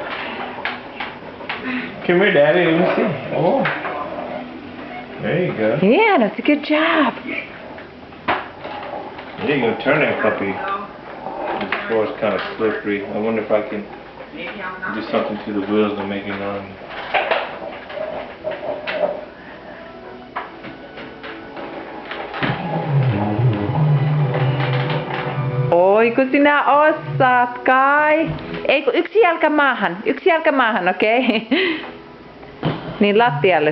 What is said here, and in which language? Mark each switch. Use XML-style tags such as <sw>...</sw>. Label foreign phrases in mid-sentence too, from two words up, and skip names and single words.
<en>Come here, Daddy. Let me see. Oh, there you go. Yeah, that's a good job. There you go. Turn that puppy. This floor is kind of slippery. I wonder if I can do something to the wheels to make it run.</en> <fi>Oi, kun sinä osaat, Kai. Ei, kun yksi jalka maahan, okei? Okay? Niin lattialle.</fi>